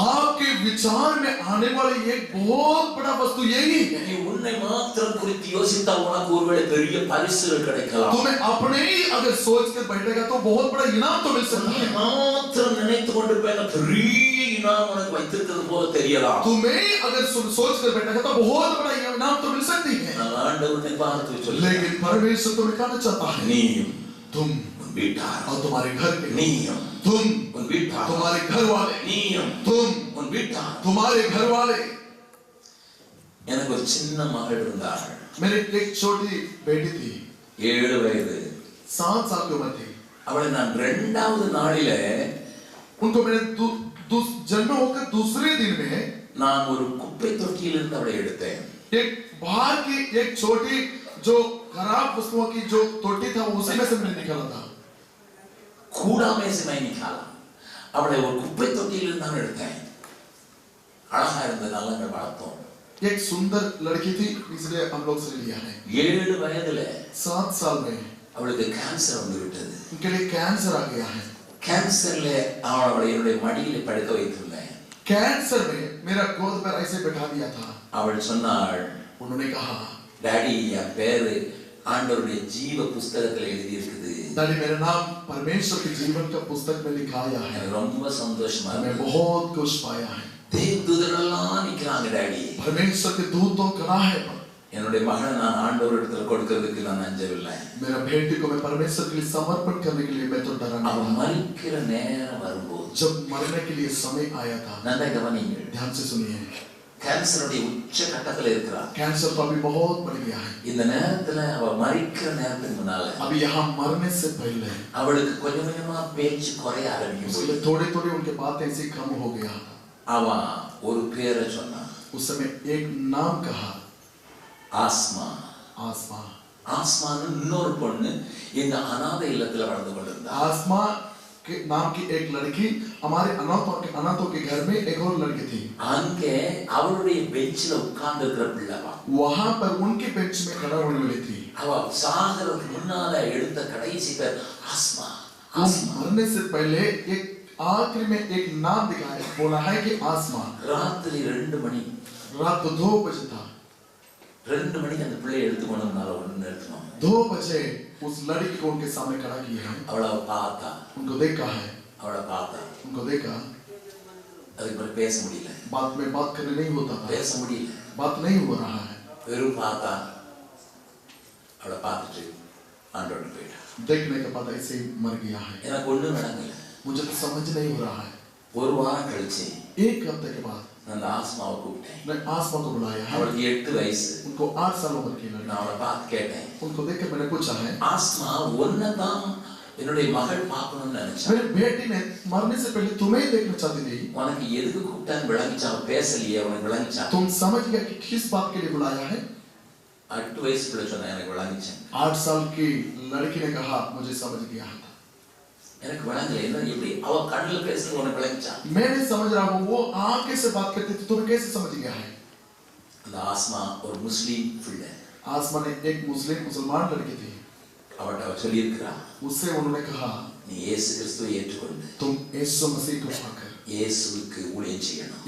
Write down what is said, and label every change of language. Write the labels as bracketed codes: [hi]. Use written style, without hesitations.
[hi] आपके विचार में आने वाली एक बहुत बड़ा वस्तु यही है, [ta] நீ உன்னை மாத்திரம் குறித்து யோசித்தா உனக்கு ஒருவேளை பெரிய பரிசுகள் கிடைக்கலாம். [hi] तुम्हें अपने ही अगर सोच कर बैठेगा तो बहुत बड़ा इनाम तो मिल सकता [ta] நீ [hi] है, [ta] மாத்திரம் நினைத்து கொண்டிருப்பேன் பெரிய இனாம் உனக்கு வைத்திருக்கிறது போல தெரியலாம். [hi] तुम्हें अगर सोच कर बैठेगा तो बहुत बड़ा इनाम तो मिल सकती है, [ta] நான் ஆண்டவனை பார்த்து சொல்லுகிறேன், [hi] लेकिन परमेश्वर तुम्हें कहना चाहता है [ta] நீயும் [hi] तुम [ta] உன் வீட்டார், [hi] और तुम्हारे घर के, [ta] நீயும் [hi] तुम [ta] உன் வீட்டார், [hi] तुम्हारे घर वाले, [ta] நீயும் [hi] तुम [ta] உன் வீட்டார். [hi] तुम्हारे घर वाले। [ta] எனக்கு ஒரு சின்ன மகள் இருந்தாள். [hi] मेरी एक छोटी बेटी थी, [ta] 7 வயது. [hi] 7 साल की उम्र थी, [ta] அவளை நான் 2வது நாளிலே [hi] उनको मैंने जन्म होकर दूसरे दिन में [ta] நான் ஒரு குப்பை தொட்டியிலிருந்து அவளை எடுத்தேன். [hi] एक बाहर की एक छोटी जो खराब वस्तुओं की जो तोटी था उसी में से मैंने निकाला था, கூடாமே சிமை நிக்காலா. [ta] அவளை ஒரு குப்பை தொட்டியிலிருந்து நான் எடுத்தேன். அழகா இருந்ததால நாங்கள் வளர்த்தோம். [hi] एक सुंदर लड़की थी इसलिए हम लोग से लिया है। [ta] 7 வயதுல [hi] 7 साल में [ta] அவளுக்கு கேன்சர் வந்து விட்டது. [hi] उनके लिए कैंसर आ गया है, [ta] கேன்சர்ல அவளை என்னுடைய மடியில படுக்க வைத்திருந்தேன். [hi] कैंसर में मेरा गोद पर ऐसे बैठा दिया था। [ta] அவள் சொன்னாள், [hi] उन्होंने कहा [ta] டாடி என் பேரு ஆண்டவருடைய ஜீவ புஸ்தகத்துல எழுதி இருக்குது. [hi] डैडी मेरा नाम परमेश्वर के जीवन का पुस्तक में लिखाया है, [ta] எனக்கு ரொம்ப சந்தோஷமா [hi] मैं [ta] இருக்கு. [hi] बहुत खुश पाया है, [ta] தேவதூதரெல்லாம் நிக்கிறாங்க டாடி. [hi] परमेश्वर के दूत तो खड़ा है, [ta] என்னுடைய மகனை நான் ஆண்டவரிடத்துல கொடுக்கிறதுக்கு நான் அஞ்சவில்லை. [hi] मेरा बेटी को मैं परमेश्वर के लिए समर्पण करने के लिए मैं तो डरा [ta] அவன் [hi] नहीं। [ta] மரிக்கிற நேரம் வரும்போது [hi] जब मरने के लिए समय आया था, [ta] நல்லா கவனிங்கள். [hi] ध्यान से सुनिए, [ta] கேன்சருடைய உச்ச கட்டத்துல இருக்கிறார். [hi] कैंसर तो अभी बहुत बढ़ गया है। [ta] இந்த நேரத்துல அவ மரிக்கிற நேரத்துக்கு முன்னால [hi] अभी यहाँ मरने से पहले [ta] அவளுக்கு கொஞ்சம் கொஞ்சமா பேச்சு குறைய ஆரம்பிக்கும். [hi] उसके थोड़े थोड़े उनके बातें ऐसे कम हो गया। [ta] அவன் ஒரு பேரை சொன்னான், [hi] उस समय एक नाम कहा, [ta] ஆஸ்மா. [hi] आसमा। [ta] ஆஸ்மான்னு இன்னொரு பொண்ணு எங்க அநாதை இல்லத்துல வளர்ந்து கொண்டிருந்தா. [hi] आसमा के नाम की एक लड़की हमारे अनाथों के घर में एक और लड़की थी। [ta] அங்கே அவளுடைய பெஞ்சில உட்கார்ந்து இருக்கிற பிள்ளைவா [hi] वहां पर उनके बेंच में खड़ा होने वाली थी। [ta] அவ சாகருக்கு முன்னால எடுத்த கடைசி பேர் ஆஸ்மா. [hi] वो मरने से पहले एक आखिरी में एक नाम दिखाया, बोला है कि आसमा। [ta] ராத்திரி 2 மணி, [hi] रात 2 बजे था। [ta] 2 மணிக்கு அந்த பிள்ளையை எடுத்து கொண்டு வந்தால ஒண்ணு எடுத்துனோம். [hi] 2 बजे उस लड़की को उनके सामने खड़ा किया है। [ta] அவளை பார்த்தா, [hi] उनको देखा है, [ta] அவளை பார்த்தா. [hi] उनको देखा। [ta] அதுக்கு பிறகு பேச முடியல, [hi] बात में बात करने नहीं होता था, [ta] பேச முடியல. [hi] बात नहीं हो रहा है। [ta] வெறும் பார்த்தா. அவளை பார்த்துட்டு ஆண்டோட போயிட்டா. [hi] देखने के बाद ऐसे ही मर गया है। [ta] எனக்கு ஒண்ணும் நடக்கல. [hi] मुझे तो समझ नहीं हो रहा है। [ta] ஒரு வாரம் கழிச்சு [hi] एक हफ्ते के बाद [ta] அந்த ஆஸ்மாவை கூப்பிட்டேன். [hi] मैं आसमा को बुलाया है। [ta] அவளுக்கு 8 வயசு. [hi] उनको 8 साल उम्र की लड़की। [ta] நான் அவளை பார்த்து கேட்டேன், [hi] उनको देखकर मैंने पूछा है, [ta] ஆஸ்மா ஒன்னதான் என்னுடைய மகள் பார்க்கணும்னு நினைச்சா, [hi] मेरी बेटी ने मरने से पहले तुम्हें ही देखना चाहती थी, [ta] உனக்கு எதுக்கு கூப்பிட்டான்னு விளங்கிச்சா? அவன் பேசலையே, உனக்கு விளங்கிச்சா? [hi] तुम समझ गया कि किस बात के लिए बुलाया है? [ta] 8 வயசு பிள்ளை சொன்னா எனக்கு விளங்கிச்சேன். [hi] 8 साल की लड़की ने कहा, मुझे समझ गया है। [ta] எனக்கு விளங்கல. என்ன எப்படி அவ கண்ணுல பேசுறது உனக்கு விளங்கிச்சா? [hi] मैं नहीं समझ रहा हूँ, वो आंखें से बात करती थी, तुम्हें कैसे समझ गया है? [ta] அந்த ஆஸ்மா ஒரு முஸ்லீம் பிள்ளை. [hi] आसमा ने एक मुसलमान लड़की थी, [ta] அவட்ட அவ சொல்லியிருக்கிறா, [hi] उससे उन्होंने कहा, [ta] நீ இயேசு கிறிஸ்துவை ஏற்றுக்கொண்டு [hi] तुम यीशु मसीह को पाकर [ta] இயேசுவுக்கு ஊழியம் செய்யணும்.